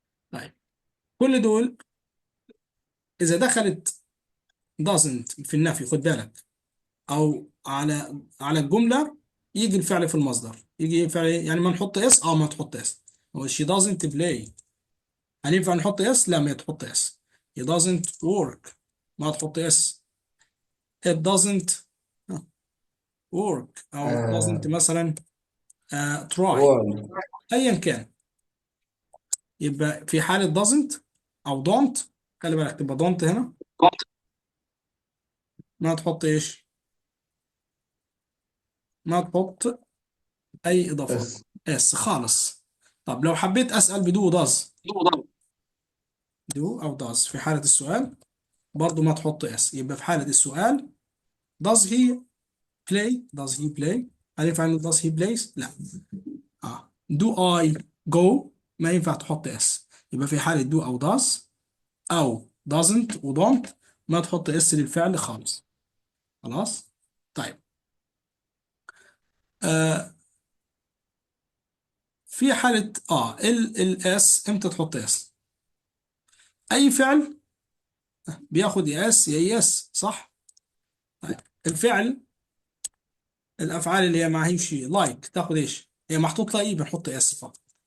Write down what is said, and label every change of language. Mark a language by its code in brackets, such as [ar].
[ar] طيب كل دول اذا دخلت doesn't في النفي، خد بالك، او على الجمله، يجي الفعل في المصدر. يجي فعل إيه؟ يعني ما نحط اس؟ ما تحط اس. هو [en] she doesn't play. [ar] هل ينفع نحط اس؟ لا، ما تحط اس. [en] he doesn't work [ar] ما تحط اس. [en] it doesn't work أو doesn't مثلا try word. [ar] أيا كان. يبقى في حالة doesn't أو don't، خلي بالك تبقى don't هنا ما تحط إيش؟ ما تحط أي إضافات بس. اس خالص. طب لو حبيت أسأل بدو does، do أو does في حالة السؤال برضو ما تحط اس. [en] يبقى في حالة السؤال does he play، does he play، [ar] هل ينفع إنه [en] does he plays؟ لا. do I go [ar] ما ينفع تحط اس. يبقى في حالة do أو does أو doesn't و don't ما تحط اس للفعل خالص. خلاص. طيب آه في حالة الاس امتى تحط اس؟ اي فعل بياخد يا اس يا يس صح؟ طيب الفعل، الافعال اللي هي ما هيش لايك تاخد ايش؟ هي محطوط لها ايه بنحط اس فقط.